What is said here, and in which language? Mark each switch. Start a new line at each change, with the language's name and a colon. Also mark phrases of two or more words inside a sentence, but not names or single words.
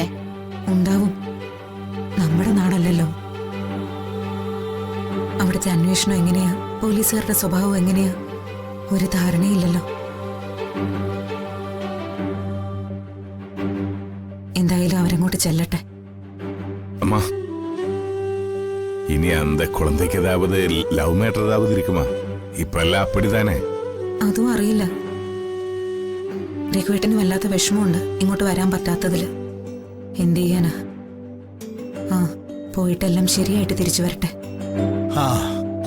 Malayalam: ഉണ്ടാവും. നമ്മുടെ നാടല്ലല്ലോ. അവിടുത്തെ അന്വേഷണം എങ്ങനെയാ, പോലീസുകാരുടെ സ്വഭാവം എങ്ങനെയാ, ഒരു ധാരണയില്ലല്ലോ. എന്തായാലും അവരങ്ങോട്ട് ചെല്ലട്ടെ.
Tamil: அம்மா, இனி அந்த குழந்தைக்கு ஏதாவது
English: love matter
Tamil: ஏதாவது இருக்குமா? இப்ப எல்லாம் அப்படிதானே.
Malayalam: അതും അറിയില്ല. രഘുവേട്ടന് വല്ലാത്ത വിഷമമുണ്ട് ഇങ്ങോട്ട് വരാൻ പറ്റാത്തതില്. എന്ത് ചെയ്യാനാ? ആ, പോയിട്ടെല്ലാം ശരിയായിട്ട് തിരിച്ചു വരട്ടെ. ആ